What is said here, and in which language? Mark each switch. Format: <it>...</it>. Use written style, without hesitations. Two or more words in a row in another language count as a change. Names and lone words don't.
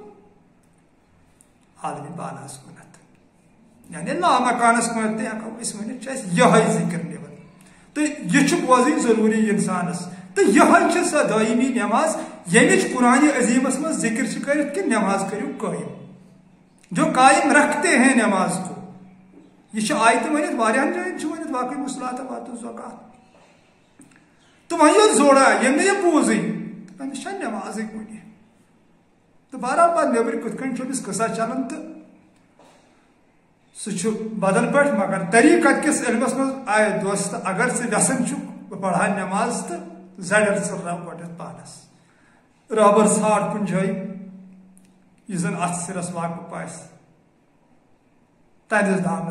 <ks>عالمِ بالاہس کُنتھ یعنی لامکانس کُنتھ تہِ ہٮ۪کو أسۍ ؤنِتھ چھُ اَسہِ یِہوے ذِکر نِوان تہٕ یہِ چھُ بوزٕنۍ ضروٗری انسانس تہٕ یِہوے چھِ سۄ دٲیمی نٮ۪ماز ییٚمِچ قرآنِ عظیٖمس منٛز ذِکر چھِ کٔرِتھ کہِ نٮ۪ماز کٔرِو قٲیِم</ks> <ur>جو قائم رکھتے ہیں نماز کو</ur> <ks>یہ چھِ آیتہِ ؤنِتھ واریاہن جاین چھِ ؤنِتھ</ks> <ar>واقعی الصلاۃ وآتوا الزکات</ar> <ks>تہٕ وۄنۍ یوٚت زورا ییٚمۍ نہٕ یہِ بوٗزٕے أمِس چھےٚ نٮ۪مازٕے کُنہِ تہٕ بہرحال پتہٕ نیبرٕ کِتھ کٔنۍ چھُ أمِس قصہ چلان تہٕ سُہ چھُ بدل پٲٹھۍ مگر طریٖقت کِس علمس منٛز آے دوست اگر ژٕ یژھان چھُکھ بہٕ پرہا نٮ۪ماز تہٕ زڑٮ۪ر ژٕ رَب گۄڈنٮ۪تھ پانس رابر ژھانڈ کُنہِ جایہِ یُس زن اتھ سِرس واقف آسہِ تہنٛدِس دامنس</ks>